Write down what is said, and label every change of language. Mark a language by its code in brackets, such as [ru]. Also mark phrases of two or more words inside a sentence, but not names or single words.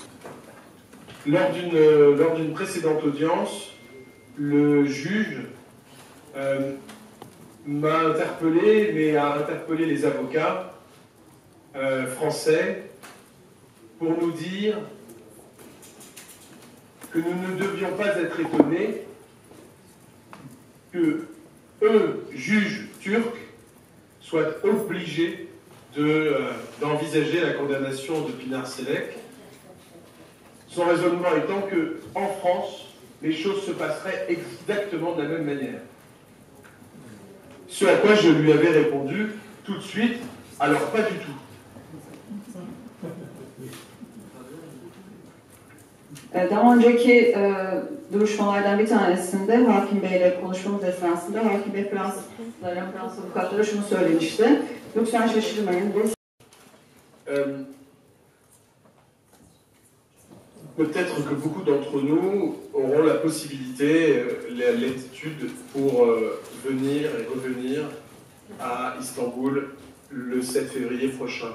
[fr] Lors d'une précédente audience, le juge m'a interpellé, mais a interpellé les avocats français pour nous dire que nous ne devions pas être étonnés que eux, juges turcs, soient obligés d'envisager la condamnation de Pinar Selek. Son raisonnement étant qu'en France, les choses se passeraient exactement de la même manière. Ce à quoi je lui avais répondu tout de suite, alors pas du tout. [tr] Daha önceki duruşmalardan bir tanesinde Hakim Bey'le konuşmamız esnasında Hakim Bey Fransız avukatlara şunu söylemişti. Lütfen şaşırmayın. [fr] Peut-être que beaucoup d'entre nous auront la possibilité, l'attitude pour venir et revenir à Istanbul le 7 février prochain.